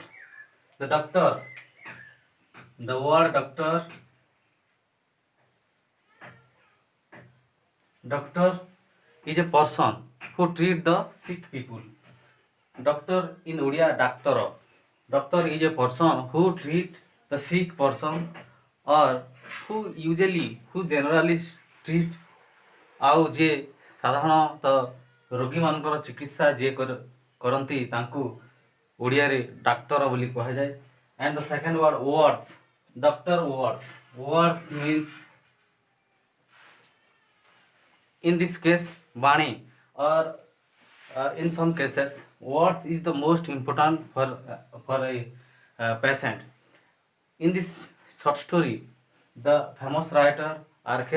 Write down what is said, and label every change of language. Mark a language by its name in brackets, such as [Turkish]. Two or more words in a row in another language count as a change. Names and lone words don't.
[English] The doctor, the word doctor is a person who treat the sick people. Doctor in Odia, doctor. Doctor is a person who treat the sick person or who generally treat [Odia] ଆଉ ଯିଏ ସାଧାରଣତଃ ରୋଗୀମାନଙ୍କର ଚିକିତ୍ସା ଯିଏ କରନ୍ତି ତାଙ୍କୁ ଓଡ଼ିଆରେ ଡାକ୍ତର ବୋଲି କୁହାଯାଏ। [English] and the second word words, doctor words, words means in this case Bani or in some cases words is the most important for a patient. In this short story the famous writer R.K.